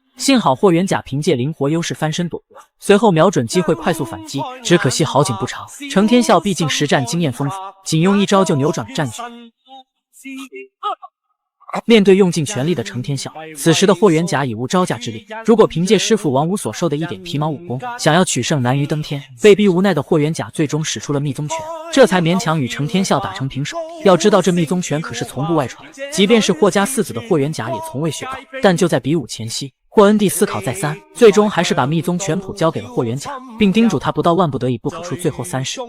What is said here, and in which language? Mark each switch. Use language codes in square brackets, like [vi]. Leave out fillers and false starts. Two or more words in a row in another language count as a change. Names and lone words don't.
[zh] 幸好霍元甲憑借靈活優勢翻身躲過，隨後瞄準機會快速反擊，只可惜好景不長。程天笑畢竟實戰經驗豐富，僅用一招就扭轉了戰局。面對用盡全力的程天笑，此時的霍元甲已無招架之力。如果憑借師傅王五所授的一點皮毛武功，想要取勝難於登天。被逼無奈的霍元甲最終使出了密宗拳，這才勉強與程天笑打成平手。要知道這密宗拳可是從不外傳，即便是霍家4子的霍元甲也從未學到。但就在比武前夕，霍恩帝思考再三，最終還是把密宗拳譜交給了霍元甲，並叮囑他不到萬不得已不可出最後3式。